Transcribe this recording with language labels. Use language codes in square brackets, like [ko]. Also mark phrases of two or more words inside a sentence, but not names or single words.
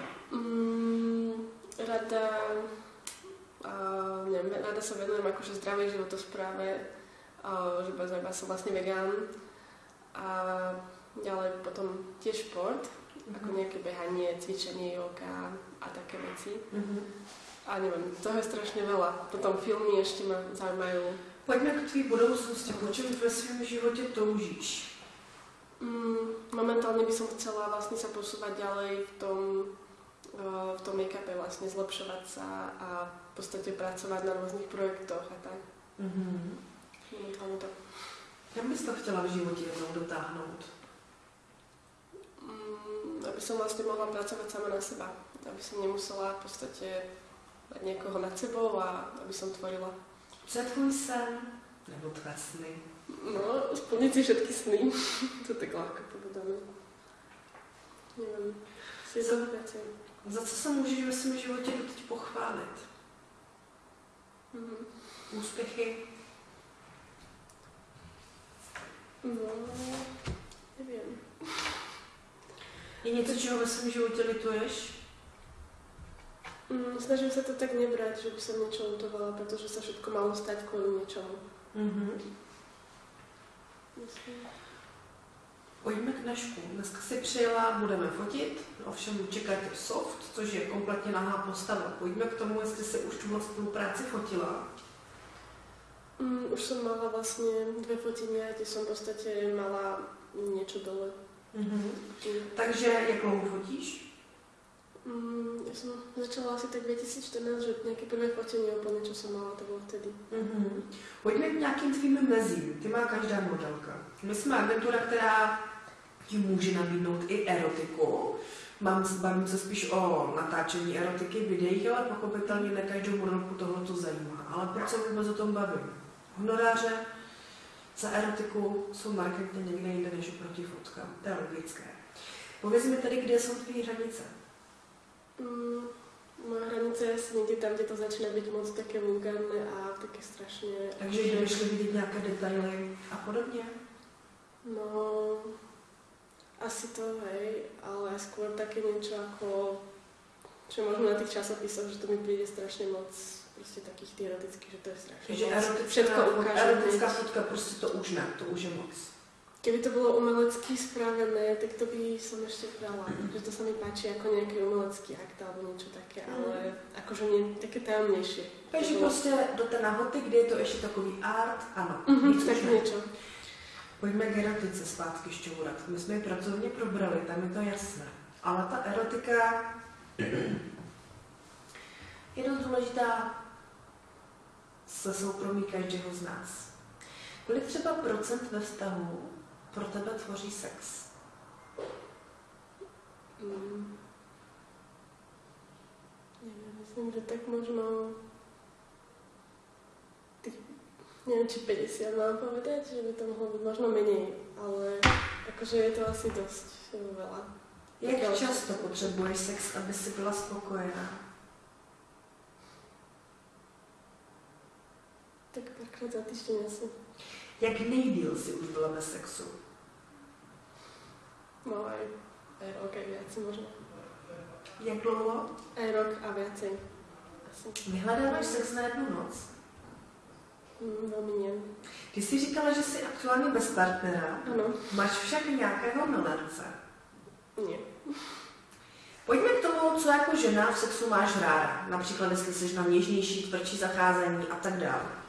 [sk] Rada sa venujem akože zdravej životospráve, že som vlastne vegán a ďalej potom tiež šport, ako nejaké behanie, cvičenie, yoga a také veci. A neviem, toho je strašne veľa. Potom filmy ešte ma zaujímajú. [cs] Pojďme k tvý budoucnosti, po čem ve svém životě toužíš? [sk] Momentálne by som chcela vlastne sa posúvať ďalej v tom make-upe, vlastne zlepšovať sa a v podstate pracovať na rôznych projektoch a tak. Momentálne to. [cs] Jak bys to chtěla v životě jednou dotáhnout? [sk] Aby som vlastne mohla pracovať sama na seba. Aby som nemusela v podstate mať niekoho nad sebou a aby som tvorila. [cs] Co je tvůj sen? Nebo tvé sny? [sk] No, splniť si všetky sny. To tak ľahko povedané. Neviem. Si to viacej. [cs] Za co se můžeš ve svém životě doteď pochválit? Úspěchy? [sk] No, neviem. [cs] Je něco, čeho ve svém životě lituješ? [sk] Snažím sa to tak nebrať, že by som niečo lutovala, pretože sa všetko malo stať kvôli niečomu. [cs] Pojďme k dnešku. Dneska si přijela, budeme fotit, ovšem čeká tě soft, což je kompletně nahá postava. Pojďme k tomu, jestli si už tuhle spolupráci fotila. [sk] Už som mala vlastne 2 fotenia, kde som v podstate mala niečo dole. [cs] Takže jak dlouho fotíš? [sk] Ja som začala asi tak 2014, že nejaké prvé fotenie úplne, čo som mala, to bolo vtedy. [cs] Pojďme k nějakým tvým mezím. Ty má každá modelka. My jsme agentura, která ti může nabídnout i erotiku. Bavím se spíš o natáčení erotiky v videích, ale pochopitelně ne každou modelku tohle to zajímá. Ale proč se vůbec o tom bavím? Honoráře za erotiku jsou markantně někde jinde než oproti fotkám. To je logické. Pověz mi tedy, kde jsou tvý hranice? [sk] Moja hranica je asi niekde tam, kde to začína byť moc také vulgárne a také strašne... [cs] Takže jdeme šli vidět nějaké detaily a podobně? [sk] No, asi to, hej, ale skôr také niečo ako... Čo možno na tých časopisoch, že to mi príde strašne moc prostě takých tých erotických, že to je strašne moc. Všetko ukáže. [cs] Erotická fotka, prostě to už ne, to už je moc. [sk] Keby to bolo umelecky spravené, tak to by som ešte brala. Že to sa mi páči ako nejaký umelecký akt alebo niečo také, ale akože nie také tajomnejšie. [cs] Takže prostě do té nahoty, kde je to ještě takový art, ano. [sk] Tak niečo. [cs] Pojďme k erotice zpátky šťourat. My jsme ji pracovně probrali, tam je to jasné. Ale ta erotika je dost důležitá se soukromí každého z nás. Kolik třeba procent ve vztahu pro tebe tvoří sex? [sk] Neviem, myslím, že tak možno... Neviem, či 50 mám povedať, že by to mohlo byť možno menej, ale akože je to asi dosť veľa. [cs] Jak často potřebuješ sex, aby si byla spokojená? [sk] Tak párkrát za týždeň asi. [cs] Jak nejdýl si už byla bez sexu? [sk] No aj rok, aj viacej možno. [cs] Jak dlouho? [sk] Aj rok a viacej. Asi. [cs] Vyhledáváš sex na jednu noc? [sk] Velmi nie. [cs] Ty jsi říkala, že jsi aktuálně bez partnera. Ano. Máš však nějakého milence. [sk] Nie. [cs] Pojďme k tomu, co jako žena v sexu máš ráda. Například, jestli jsi na něžnější, tvrdší zacházení a tak dále.